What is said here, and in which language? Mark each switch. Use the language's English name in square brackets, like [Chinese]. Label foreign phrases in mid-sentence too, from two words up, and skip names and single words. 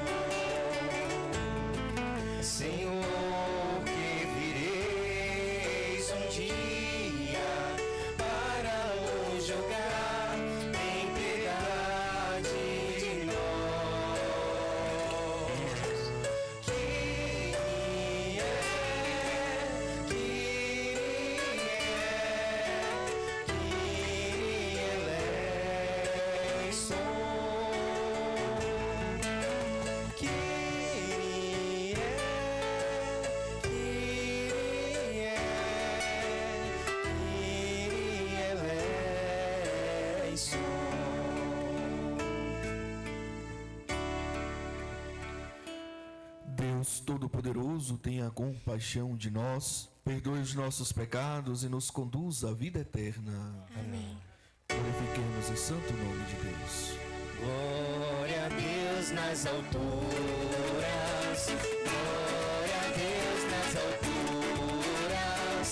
[Portuguese] Senhor, que vireis um dia para nos julgar, tem piedade de nós. [Greek] Κύριε, Κύριε, Κύριε ελέησον. Κύριε, Κύριε, Κύριε ελέησον. [Portuguese] Deus Todo-Poderoso, tenha compaixão de nós, perdoe os nossos pecados e nos conduz à vida eterna. Amém. Glorifiquemos o santo nome de Deus. Glória a Deus nas alturas. Glória a Deus nas alturas.